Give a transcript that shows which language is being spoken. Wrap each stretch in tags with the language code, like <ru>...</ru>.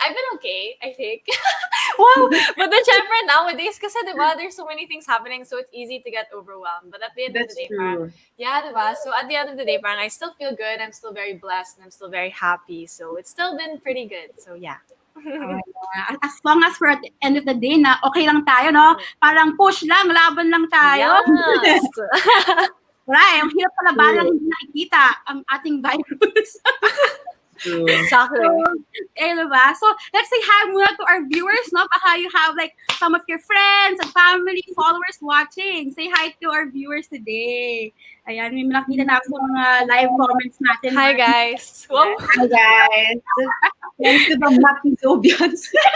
<en>I've been okay, I think. Wow. But then, syempre, nowadays,</en> <tl>kasi diba,</tl> <en>there's so many things happening, so it's easy to get overwhelmed. But at the end of the That's day, true. yeah, diba? So at the end of the day, parang I still feel good. I'm still very blessed, and I'm still very happy. So it's still been pretty good. So yeah. As long as we're at the end of the day</en> <tl>na okay lang tayo, no? Parang push lang, laban lang tayo.</tl> <en>Yes.</en> <tl>Right, ang hirap pala ba lang hindi nakikita ang ating virus.</tl> <en>True. Exactly.</en> <tl>Diba?</tl> <en>So, let's say hi muna to our viewers, no? Baka you have like some of your friends and family, followers watching. Say hi to our viewers today.</en> <tl>Ayan, may nakita na sa mga live comments natin.</tl> <en>Hi, guys. Whoa. Hi guys. Thanks to the Maki Zobians.</en>